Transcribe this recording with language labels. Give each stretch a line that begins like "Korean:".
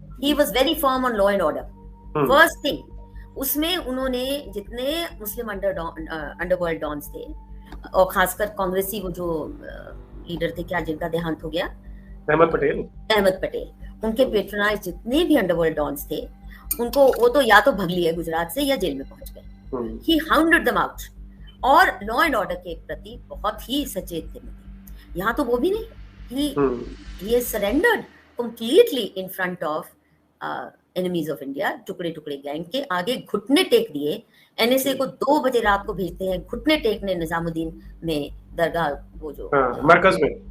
English: He was very firm on law and order. First thing,
Hindi: उसमें उन्होंने जितने मुस्लिम underworld dons थे, और खासकर कांग्रेसी वो जो लीडर थे, क्या जिनका देहांत हो गया, अहमद पटेल, उनके पेट्रोनाइज जितने भी अंडरवर्ल्ड डॉन्स थे, उनको वो तो या तो भग लिए गुजरात से या जेल में पहुंच गए।
English: he hounded them out,
Hindi: और लॉ एंड ऑर्डर के प्रति बहुत ही सचेत थे। यहाँ तो वो भी नहीं,
English: he he has surrendered completely in front of enemies of India,
Hindi: टुकड़े टुकड़े गैंग के आगे घुटने टेक दिए। एनएसए को 2 बजे रात को भेजते हैं घुटने टेकने निजामुद्दीन में दरगाह वो जो मरकज में।